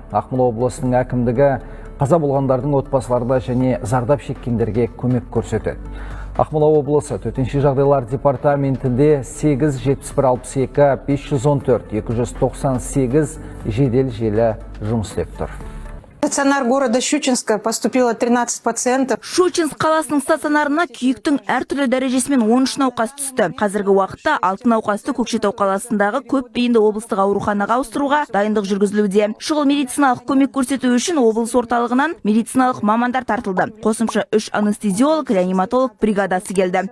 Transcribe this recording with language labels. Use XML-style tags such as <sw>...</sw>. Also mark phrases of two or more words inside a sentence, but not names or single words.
<kk>Ақмола облысының әкімдігі қаза болғандардың отбасыларына және зардап шеккендерге көмек көрсетеді. Ақмола облысы төтенше жағдайлар департаментінде 87162 514 298 жедел желі жұмыс істеп тұр.</kk> <ru>В стационар города Щучинска поступило 13 пациентов.</ru> <kk>Щучинск қаласының стационарына күйіктің әртүрлі дәрежесімен 13 науқас түсті. Қазіргі уақытта 6 науқасты Көкшетау қаласындағы көп бейінді облыстық ауруханаға ауыстыруға дайындық жүргізілуде. Шұғыл медициналық көмек көрсету үшін облыс орталығынан медициналық мамандар тартылды. Қосымша 3 анестезиолог, реаниматолог бригадасы келді.</kk>